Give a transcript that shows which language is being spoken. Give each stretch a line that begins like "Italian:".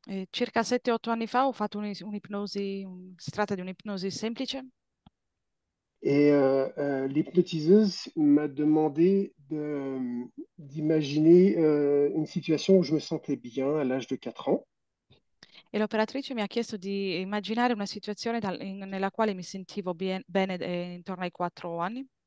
Italian: Circa 7-8 anni fa ho fatto un'ipnosi, si tratta di un'ipnosi semplice.
French: L'hypnotiseuse m'a demandé d'imaginer une situation où je me sentais bien à l'âge de 4 ans.
Italian: E l'operatrice mi ha chiesto di immaginare una situazione nella quale mi sentivo bene intorno ai 4 anni.